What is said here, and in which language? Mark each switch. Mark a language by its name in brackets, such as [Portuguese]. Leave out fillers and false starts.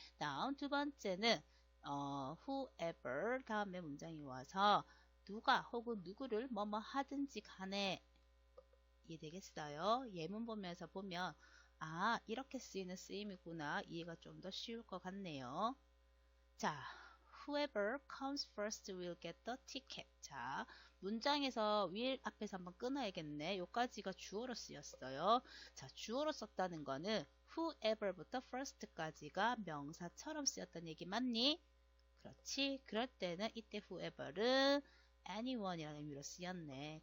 [Korean] 다음 두 번째는 whoever 다음에 문장이 와서 누가 혹은 누구를 뭐뭐 하든지 간에 이해되겠어요? 예문 보면서 보면 아, 이렇게 쓰이는 쓰임이구나. 이해가 좀 더 쉬울 것 같네요. 자, [English] whoever comes first will get the ticket. [Korean] 자, 문장에서 will 앞에서 한번 끊어야겠네. 요까지가 주어로 쓰였어요. 자, 주어로 썼다는 거는 whoever부터 first까지가 명사처럼 쓰였다는 얘기 맞니? 그렇지. 그럴 때는 이때 whoever는 anyone이라는 의미로 쓰였네.